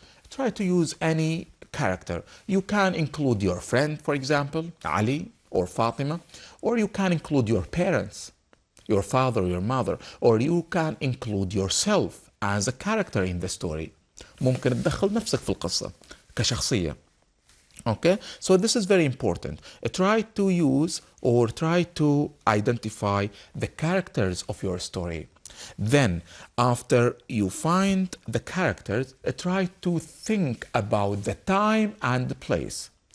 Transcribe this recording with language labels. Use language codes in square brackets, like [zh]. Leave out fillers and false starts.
[en] Try to use any character. You can include your friend, for example, Ali or Fatima, or you can include your parents, your father, your mother, or you can include yourself as a character in the story. [ar] ممكن تدخل نفسك في القصة كشخصية. [en] Okay, so this is very important. Try to use or try to identify the characters of your story. Then, after you find the characters, try to think about the time and the place.